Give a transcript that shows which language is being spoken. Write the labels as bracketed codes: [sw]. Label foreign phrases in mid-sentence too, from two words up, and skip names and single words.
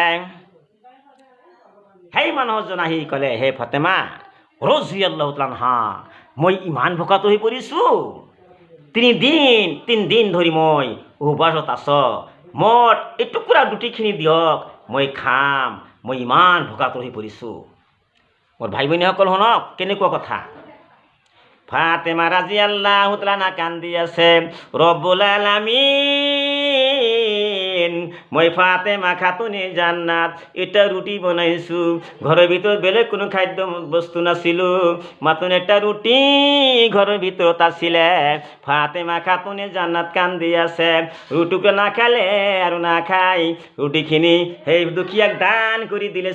[as] সেই মানুহজন আহি ক'লে, হে ফাতেমা [ar] رضي الله تعالى عنها, [as] মই ইমান ভোকাত হৈ পৰিছোঁ, 3 দিন ধৰি মই উপবাসত আছোঁ, মোৰ এটুকুৰা ৰুটিখিনি দিয়ক, মই খাম, মই ইমান ভোকাত হৈ পৰিছোঁ। মোৰ ভাই ভনীসকল শুনক, কেনেকুৱা কথা। ফাতেমা [ar] رضي الله تعالى عنها [as] কান্দি আছে, [ar] رب العالمين, [as] মই ফাতেমা খাতুনে জান্নাত এটা ৰুটি বনাইছোঁ, ঘৰৰ ভিতৰত বেলেগ কোনো খাদ্য বস্তু নাছিলোঁ, মাত্ৰ এটা ৰুটি ঘৰৰ ভিতৰত আছিলে। ফাতেমা খাতুনে জান্নাত কান্দি আছে, ৰুটিকে নাখালে আৰু নাখাই ৰুটিখিনি সেই দুখীয়াক দান কৰি দিলে।